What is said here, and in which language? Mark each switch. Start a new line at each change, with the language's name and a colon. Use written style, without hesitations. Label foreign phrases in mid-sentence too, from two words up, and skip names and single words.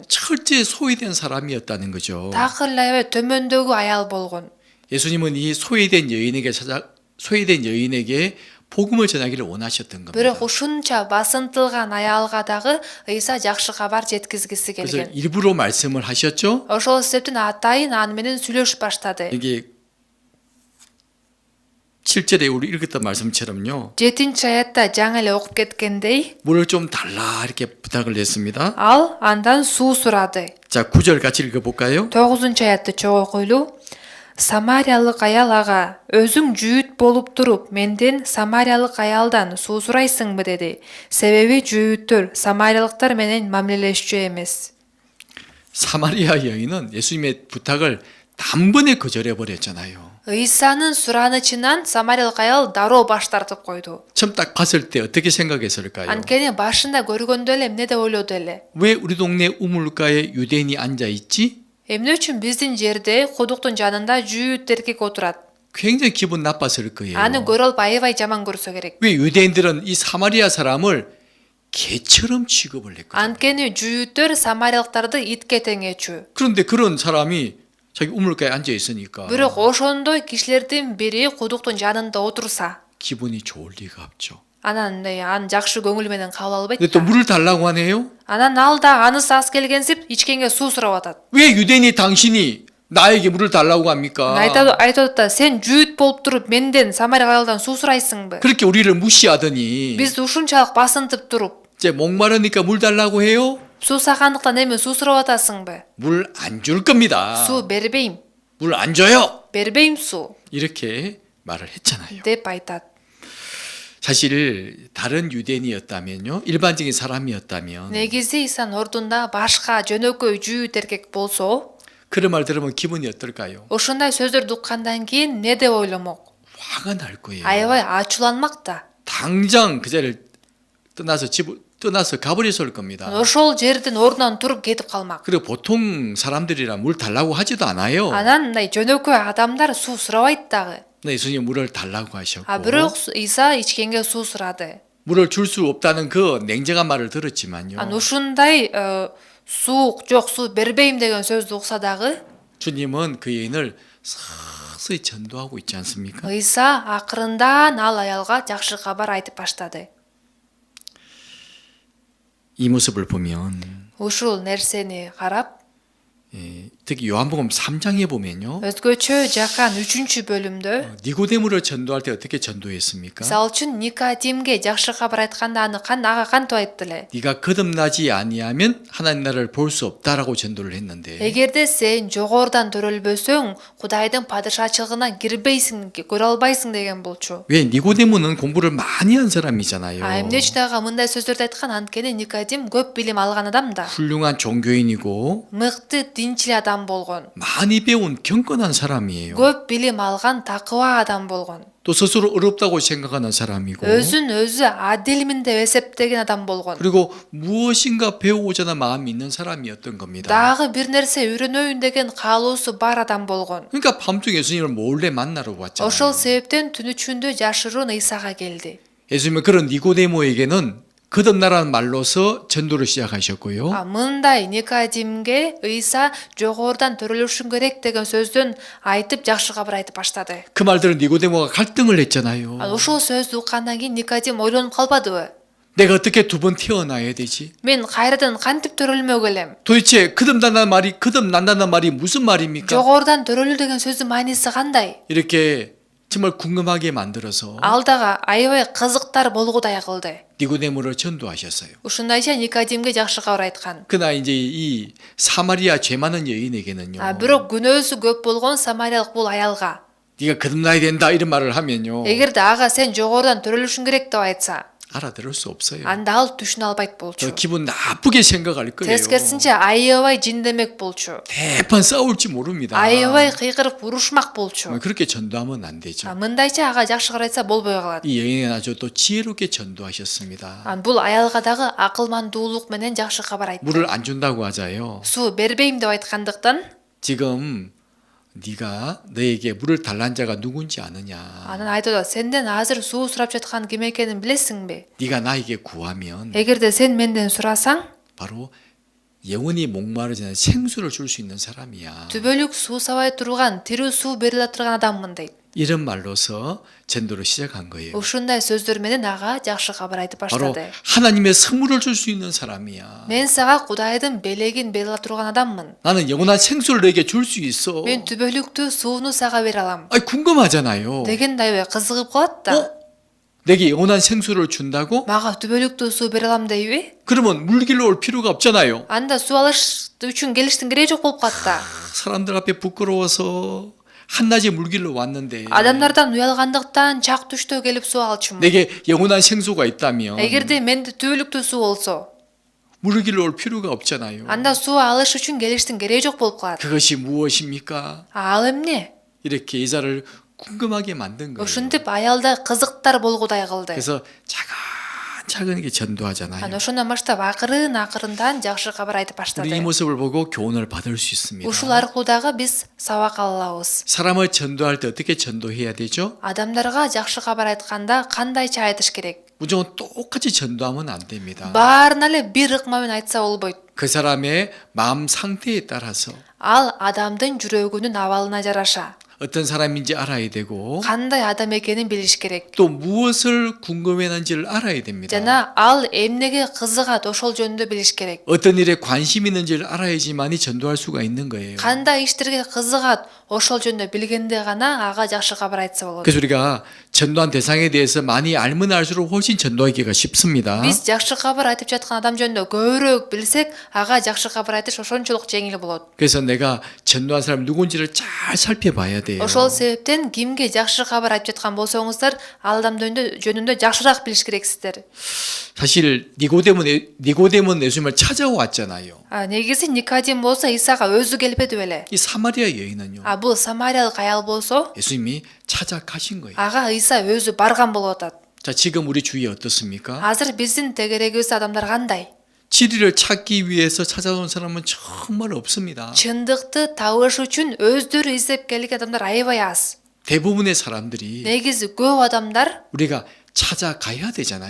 Korean: 철저히 소외된 사람이었다는 거죠.
Kyrgyz: Такыр аябай төмөндөгү аял болгон.
Korean: 예수님은 이 소외된 여인에게 복음을 전하기를 원하셨던 겁니다.
Kyrgyz: Бирок ушунча басынтылган аялга дагы Ыйса жакшы кабар жеткизгиси
Korean: 그래서
Kyrgyz: келген.
Korean: 일부러 말씀을 하셨죠.
Kyrgyz: Ошол себептен атайын аны менен сүйлөшүп баштады.
Korean: 이게 7절에 우리 읽었던 말씀처럼요.
Kyrgyz: 7 аятта жаңы эле окуп кеткендей,
Korean: 물을 좀 달라 이렇게 부탁을 했습니다.
Kyrgyz: ал андан суу сурады.
Korean: 자, 9절 같이 읽어볼까요?
Kyrgyz: 9 аятты чогуу окуйлу. Самариялык аял ага, өзүң жүйүт болуп туруп, менден самариялык аялдан суу сурайсыңбы деди. Себеби жүйүттөр самариялыктар менен мамилелешчү эмес.
Korean: 사마리아 여인은 예수님의 부탁을 단번에 거절해 버렸잖아요.
Kyrgyz: ыйсанын суранычынан самарялык аял дароо баш тартып койду.
Korean: 처음 딱 봤을 때 어떻게 생각했을까요?
Kyrgyz: Анткени башында көргөндө эле эмне деп ойлоду эле?
Korean: 왜 우리 동네 우물가에 유대인이 앉아 있지?
Kyrgyz: Эмне үчүн биздин жерде кудуктун жанында жүйүт эркек отурат?
Korean: 굉장히 기분 나빴을 거예요.
Kyrgyz: Аны көрө алып аябай жаман көрсө керек.
Korean: 왜 유대인들은 이 사마리아 사람을 개처럼 취급을 했거든요.
Kyrgyz: Анткени жүйүттөр самариялыктарды итке теңечүү.
Korean: 그런데 그런 사람이 자기 우물가에 앉아 있으니까
Kyrgyz: Бирок ошондой кишилердин бири кудуктун жанында отурса,
Korean: 기분이 좋을 리가 없죠.
Kyrgyz: анан аны жакшы көңүл менен кабыл албайт.
Korean: 근데 또 물을 달라고 하네요.
Kyrgyz: Анан ал да анысы аз келгенсип ичкенге суу сурап атат.
Korean: 왜 유대인이 당신이 나에게 물을 달라고 합니까?
Kyrgyz: Айтат да сен жүйүт болуп туруп менден самария аялдан суу сурайсыңбы?
Korean: 그렇게 우리를 무시하더니
Kyrgyz: Бизди ушунчалык басынтып туруп,
Korean: 이제 목마르니까 물 달라고 해요?
Kyrgyz: суу сагандыктан эми суу сурап атасыңбы?
Korean: 물 안 줄 겁니다.
Kyrgyz: Суу бербейм.
Korean: 물 안 줘요.
Kyrgyz: Бербейм суу
Korean: 이렇게 말을 했잖아요.
Kyrgyz: деп айтат.
Korean: 사실 다른 유대인이었다면요, 일반적인 사람이었다면
Kyrgyz: Негизи Исанын ордунда башка жөнөкөй жүйүт эркек болсо,
Korean: 그런 말 들으면 기분이 어떨까요?
Kyrgyz: ошондой сөздөрдү уккандан кийин эмне деп ойломок?
Korean: 화가 날 거예요.
Kyrgyz: Аябай ачууланмак да.
Korean: 당장 그 자리를 떠나서 가버렸을 겁니다.
Kyrgyz: Ошол жердин ордунан туруп кетип калмак.
Korean: 그리고 보통 사람들이라 물 달라고 하지도 않아요.
Kyrgyz: Анан мындай жөнөкөй адамдар суу сурабайт дагы.
Korean: 근데 예수님 물을 달라고 하셨고
Kyrgyz: Бирок Иса ичкенге суу сурады.
Korean: 물을 줄 수 없다는 그 냉정한 말을 들었지만요.
Kyrgyz: Ушундай суук жок, суу бербейм деген сөздү укса дагы,
Korean: 주님은 그 여인을 서서히 전도하고 있지 않습니까?
Kyrgyz: Иса акырындан ал аялга жакшы кабар айтып баштады.
Korean: 이 모습을 보면
Kyrgyz: Ушул нерсени карап,
Korean: 특히 요한복음 3장에 보면요.
Kyrgyz: өзгөчө Жакан 3-бөлүмдө
Korean: 니고데모를 전도할 때 어떻게 전도했습니까?
Kyrgyz: мисалы үчүн Никодимге жакшы кабар айтканда ага кантип айтты эле?
Korean: 네가 거듭나지 아니하면 하나님 나라를 볼 수 없다라고 전도를 했는데
Kyrgyz: Эгерде сен жогорудан төрөлбөсөң, Кудайдын падышачылыгына кирбейсиң, көрө албайсың деген болчу.
Korean: 왜 니고데모는 공부를 많이 한 사람이잖아요.
Kyrgyz: Эмне үчүн ага мындай сөздөрдү айткан? Анткени Никодим көп билим алган адам да.
Korean: 훌륭한 종교인이고
Kyrgyz: Мыкты динчил адам болгон.
Korean: 많이 배운 경건한 사람이에요.
Kyrgyz: Көп билим алган такыба адам болгон.
Korean: 또 스스로 어렵다고 생각하는 사람이고
Kyrgyz: Өзүн өзү адилмин деп эсептеген адам болгон.
Korean: 그리고 무엇인가 배우고자 하는 마음이 있는 사람이었던 겁니다.
Kyrgyz: Дагы бир нерсе үйрөнөйүн деген каалоосу бар адам болгон.
Korean: 그러니까 밤중에 예수님을 몰래 만나러 왔잖아요.
Kyrgyz: Ошол себептен түн ичинде жашыруун Исага келди.
Korean: 예수님은 그런 니고데모에게는 거듭나라는 말로서 전도를 시작하셨고요.
Kyrgyz: Мындай Никодимге Иса жогорудан төрөлүшүң керек деген сөздөн айтып жакшы кабар айтып баштады.
Korean: 그 말들은 니고데모가 갈등을 했잖아요.
Kyrgyz: Ошол сөздү уккандан кийин Никодим ойлонуп калбадыбы?
Korean: 내가 어떻게 두 번 태어나야 되지?
Kyrgyz: Мен кайрадан кантип төрөлмөк элем?
Korean: 도대체 거듭난다는 말이 무슨 말입니까?
Kyrgyz: Жогорудан төрөлүү деген сөздүн мааниси кандай?
Korean: 이렇게 정말 궁금하게 만들어서
Kyrgyz: Ал дагы аябай кызыктар болгудай кылды.
Korean: 니고데모를 전도하셨어요.
Kyrgyz: Ушундайча Никодимге жакшы кабар айткан.
Korean: 그러나 이제 이 사마리아 죄 많은 여인에게는요.
Kyrgyz: Бирок күнөөсү көп болгон самариялык бул аялга,
Korean: 네가 거듭나야 된다 이런 말을 하면요.
Kyrgyz: эгерде ага сен жогорудан төрөлүшүң керек деп айтса,
Korean: 알아들을 수 없어요.
Kyrgyz: анда ал түшүнө албайт болчу.
Korean: 기분 나쁘게 생각할 거예요.
Kyrgyz: Тескерисинче аябай жиндемек болчу.
Korean: 대판 싸울지 모릅니다.
Kyrgyz: Аябай кыйкырып урушмак болчу.
Korean: 그렇게 전도하면 안 되죠.
Kyrgyz: Мындайча ага жакшы карайтса болбой калат.
Korean: 이 여인은 아주 또 지혜롭게 전도하셨습니다.
Kyrgyz: Бул аялга дагы акылмандуулук менен жакшы кабар айтты.
Korean: 물을 안 준다고 하자요.
Kyrgyz: Суу бербейм деп айткандыктан,
Korean: 지금 네가 너에게 물을 달란 자가 누군지 아느냐?
Kyrgyz: анан айтады, сенден азыр суу сурап жаткан ким экенин билесиңби?
Korean: 네가 나에게 구하면
Kyrgyz: Эгерде сен менден сурасаң,
Korean: 바로 영원히 목마르지 않은 생수를 줄 수 있는 사람이야.
Kyrgyz: түбөлүк суу сабай турган, тирүү суу бериле турган адаммын дейт.
Korean: 이런 말로서 전도를 시작한 거예요.
Kyrgyz: Ушундай сөздөр менен ага жакшы кабар айтып
Korean: 바로
Kyrgyz: баштады.
Korean: 하나님의 선물을 줄 수 있는 사람이야.
Kyrgyz: Мен сага Кудайдын белегин бериле турган адаммын.
Korean: 나는 영원한 생수를 너에게 줄 수 있어.
Kyrgyz: Мен түбөлүктүү сууну сага бере алам.
Korean: 아니 궁금하잖아요.
Kyrgyz: Дегенде аябай кызыгып калат да.
Korean: 내게 영원한 생수를 준다고?
Kyrgyz: Мага түбөлүктүү суу бере алам дейби?
Korean: 그러면 물길로 올 필요가 없잖아요.
Kyrgyz: Анда суу алыш үчүн келиштин кереги жок болуп калат да.
Korean: 사람들 앞에 부끄러워서 한낮에 물길로 왔는데
Kyrgyz: Адамдардан уялгандыктан чак түштө келип суу алчумун.
Korean: 내게 영원한 생수가 있다면
Kyrgyz: Эгерде менде түбөлүктүү суу болсо,
Korean: 물을 길러 올 필요가 없잖아요.
Kyrgyz: анда суу алыш үчүн келиштин кереги жок болуп калат.
Korean: 그것이 무엇입니까?
Kyrgyz: Ал эмне?
Korean: 이렇게 여자를 궁금하게 만든 거예요.
Kyrgyz: Ушинтип аялда кызыктар болгудай кылды.
Korean: 그래서 차근차근하게 전도하잖아요.
Kyrgyz: Аны ошондон баштап акырын-акырындан жакшы кабар айтып
Korean: 우리 이
Kyrgyz: баштады.
Korean: 모습을 보고 교훈을 받을 수 있습니다.
Kyrgyz: Ушул аркылуу дагы биз сабак ала алабыз.
Korean: 사람을 전도할 때 어떻게 전도해야 되죠?
Kyrgyz: Адамдарга жакшы кабар айтканда кандайча айтыш керек?
Korean: 무조건 똑같이 전도하면 안 됩니다.
Kyrgyz: Баарына эле бир ыкма менен айтса болбойт.
Korean: 그 사람의 마음 상태에 따라서
Kyrgyz: Ал адамдын жүрөгүнүн абалына жараша
Korean: 어떤 사람인지 알아야 되고
Kyrgyz: кандай адам экенин билиш керек.
Korean: 또 무엇을 궁금해하는지를 알아야 됩니다.
Kyrgyz: Жана ал эмнеге кызыгат ошол жөнүндө билиш керек.
Korean: 어떤 일에 관심 있는지를 알아야지만이 전도할 수가 있는 거예요.
Kyrgyz: Кандай иштерге кызыгат ошол жөнүндө билгенде гана ага жакшы кабар айтса болот.
Korean: 그래서 우리가 전도한 대상에 대해서 많이 알면 알수록 훨씬 전도하기가 쉽습니다.
Kyrgyz: Биз жакшы кабар айтып жаткан адам жөнүндө көбүрөөк билсек, ага жакшы кабар айтыш ошончолук жеңил болот.
Korean: 그래서 내가 전도한 사람 누군지를 잘 살펴봐야 돼요.
Kyrgyz: Ошол себептен кимге жакшы кабар айтып жаткан болсоңуздар, ал адам жөнүндө жакшыраак билиш керексиздер.
Korean: 사실 니고데몬은 예수님을 찾아왔잖아요.
Kyrgyz: Негизи Никодим болсо Исага өзү келбеди беле.
Korean: 이 사마리아 여인은요.
Kyrgyz: Бул самариялык аял болсо,
Korean: 예수님이 찾아가신 거예요.
Kyrgyz: ага Иса өзү барган болуп атат.
Korean: 자, 지금 우리 주위에 어떻습니까?
Kyrgyz: Азыр биздин тегерегибизде адамдар кандай?
Korean: 진리를 찾기 위해서 찾아온 사람은 정말 없습니다.
Kyrgyz: Чындыкты табыш үчүн өздөрү издеп келген адамдар аябай аз.
Korean: 대부분의 사람들이
Kyrgyz: Негизи көп адамдар,
Korean: 우리가 찾아가야 되잖아요.